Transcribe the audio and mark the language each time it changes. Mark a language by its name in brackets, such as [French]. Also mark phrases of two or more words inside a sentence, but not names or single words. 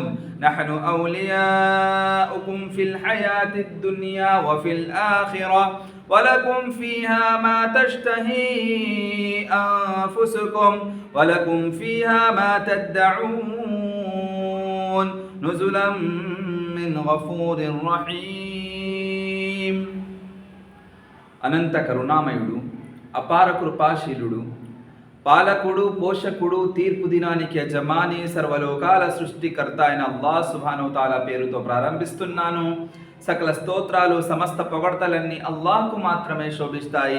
[Arabic] نحن أولياؤكم في الحياة الدنيا وفي الآخرة ولكم فيها ما تشتهي أنفسكم ولكم فيها ما تدعون نزلا من غفور رحيم. [Telugu] అనంత కరుణామయుడు, అపార కృపాశీలుడు, పాలకుడు, పోషకుడు, తీర్పు దినానికి యజమాని, సర్వలోకాల సృష్టికర్త అయిన అల్లాహ్ [Arabic] سبحانه تعالى [Telugu] పేరుతో ప్రారంభిస్తున్నాను. సకల స్తోత్రాలు, సమస్త పొగడ్తలన్నీ అల్లాహ్కు మాత్రమే శోభిస్తాయి.